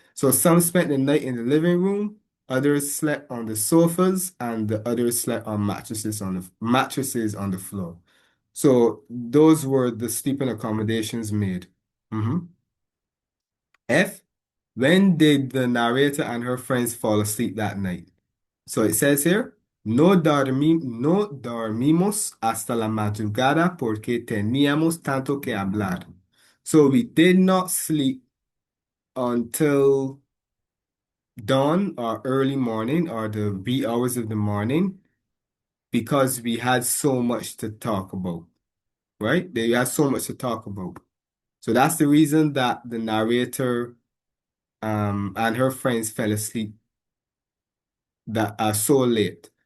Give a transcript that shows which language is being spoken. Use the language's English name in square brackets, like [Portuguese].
[English] So some spent the night in the living room, others slept on the sofas, and the others slept on mattresses on the floor. So those were the sleeping accommodations made. Mhm. F, when did the narrator and her friends fall asleep that night? [Spanish] So it says here, no dormimos hasta la madrugada porque teníamos tanto que hablar. [English] So we did not sleep until dawn or early morning or the wee hours of the morning because we had so much to talk about, right? They had so much to talk about. So that's the reason that the narrator and her friends fell asleep that are so late.